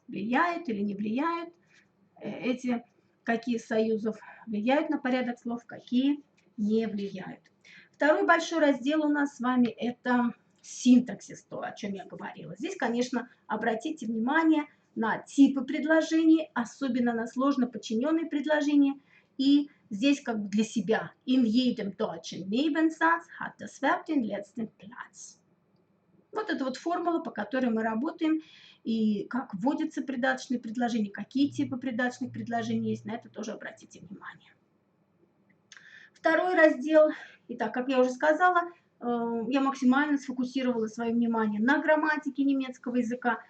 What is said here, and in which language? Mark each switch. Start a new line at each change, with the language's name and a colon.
Russian: Влияют или не влияют какие союзов влияют на порядок слов, какие не влияют. Второй большой раздел у нас с вами это синтаксис, то, о чем я говорила. Здесь, конечно, обратите внимание на типы предложений, особенно на сложно подчиненные предложения. И здесь как бы для себя.
German: In jedem deutschen Nebensatz hat das Verb den letzten Platz.
Russian: Вот это вот формула, по которой мы работаем. И как вводятся придаточные предложения, какие типы придаточных предложений есть, на это тоже обратите внимание. Второй раздел. Итак, как я уже сказала, я максимально сфокусировала свое внимание на грамматике немецкого языка.